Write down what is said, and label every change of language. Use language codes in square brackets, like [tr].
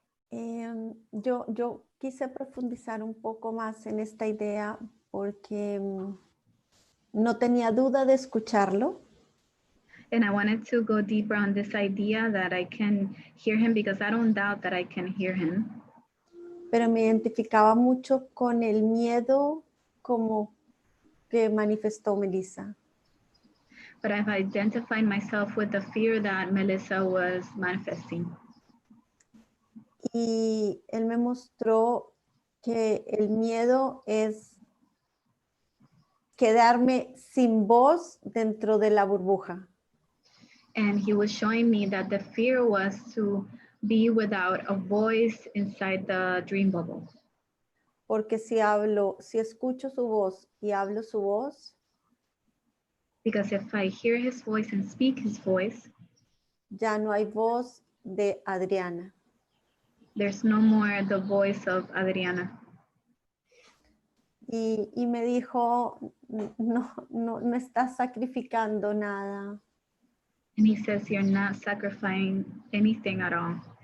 [es] Yo quise profundizar un poco más en esta idea porque no tenía duda de escucharlo. [en] And I wanted to go deeper on this idea that I can hear him because I don't doubt that I can hear him. [es] Pero me identificaba mucho con el miedo como que manifestó Melissa. [en] But I've identified myself with the fear that Melissa was manifesting. [es] Y él me mostró que el miedo es quedarme sin voz dentro de la burbuja. [en] And he was showing me that the fear was to be without a voice inside the dream bubble. [es] Porque si escucho su voz y hablo su voz, [en] Because if I hear his voice and speak his voice, [es] ya no hay voz de Adriana. [en] there's no more the voice of Adriana. [es] Y me dijo, no estás sacrificando nada. [en] And he says, you're not sacrificing anything at all.